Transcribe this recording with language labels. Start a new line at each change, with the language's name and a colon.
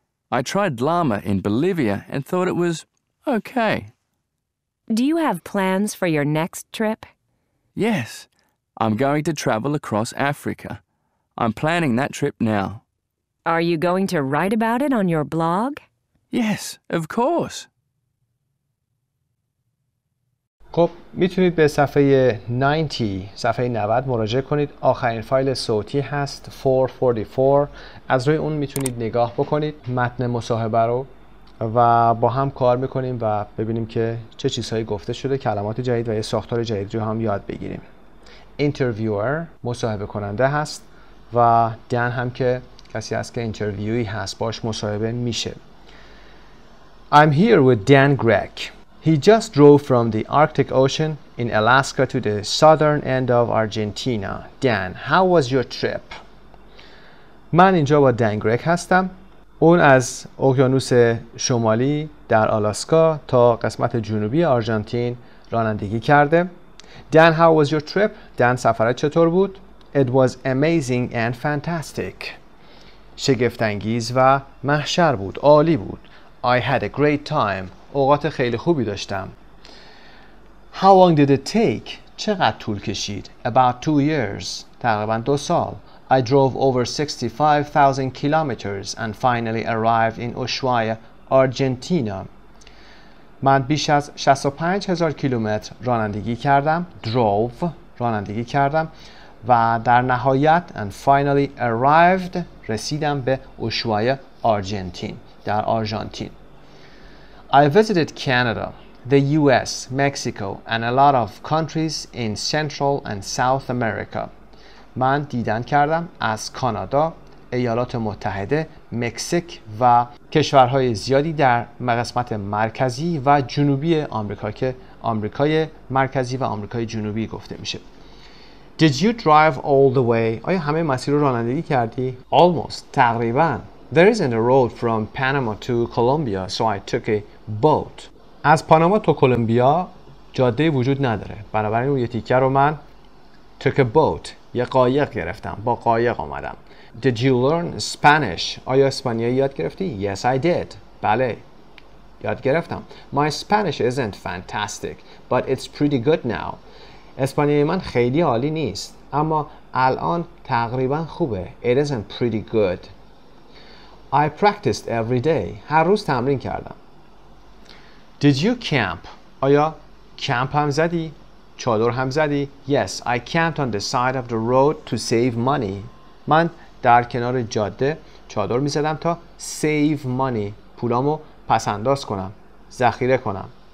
English: I tried llama in Bolivia and thought it was okay. Do you have plans for your next trip? Yes, I'm going to travel across Africa. I'm planning that trip now. Are you going to write about it on your blog? Yes, of course.
Persian: خب میتونید به صفحه 90 مراجعه کنید. آخرین فایل صوتی هست 444. از روی اون میتونید نگاه بکنید متن مصاحبه رو و با هم کار میکنیم و ببینیم که چه چیزهایی گفته شده، کلمات جدید و یه ساختار جدید رو هم یاد بگیریم. اینترویور مصاحبه کننده هست و دن هم که کسی هست که اینترویوی هست، باش مصاحبه میشه.
English: I'm here with Dan Grech. He just drove from the Arctic Ocean in Alaska to the southern end of Argentina. Dan, how was your trip?
Persian: من اینجا با دن گرک هستم. اون از اقیانوس شمالی در آلاسکا تا قسمت جنوبی آرژانتین رانندگی کرده.
English: Dan, how was your trip?
Persian: Dan, سفرت چطور بود?
English: It was amazing and fantastic.
Persian: شگفت‌انگیز و محشر بود. عالی بود.
English: I had a great time.
Persian: اوقات خیلی خوبی داشتم.
English: How long did it take?
Persian: چقدر طول کشید?
English: About 2 years.
Persian: تقریباً 2 سال.
English: I drove over 65,000 kilometers and finally arrived in Ushuaia, Argentina.
Persian: من بیش از 65,000 کیلومتر رانندگی کردم. Drove رانندگی کردم و در نهایت
English: and finally arrived
Persian: رسیدم به اوشوایا آرژانتین، در آرژانتین.
English: I visited Canada, the US, Mexico and a lot of countries in Central and South America.
Persian: من دیدن کردم از کانادا، ایالات متحده، مکزیک و کشورهای زیادی در قسمت مرکزی و جنوبی آمریکا که آمریکای مرکزی و آمریکای جنوبی گفته میشه.
English: Did you drive all the way?
Persian: آیا همه مسیر رو رانندگی کردی؟
English: Almost.
Persian: تقریباً.
English: There isn't a road from Panama to Colombia, so I took a boat.
Persian: از پاناما تا کلمبیا جاده وجود نداره. بنابراین اون یه تیکه رو من
English: took a boat.
Persian: یه قایق گرفتم. با قایق آمدم.
English: Did you learn Spanish?
Persian: آیا اسپانیایی یاد گرفتی?
English: Yes, I did.
Persian: بله. یاد گرفتم.
English: My Spanish isn't fantastic, but it's pretty good now.
Persian: اسپانیایی من خیلی عالی نیست، اما الان تقریبا خوبه.
English: It isn't pretty good. I practiced every day.
Persian: هر روز تمرین کردم.
English: Did you camp?
Persian: آیا کمپ هم زدی؟
English: چادر هم زدی؟ Yes, I camped on the side of the road to save money.
Persian: من در کنار جاده چادر می زدم تا
English: save money.
Persian: پولامو پس انداز کنم، ذخیره کنم.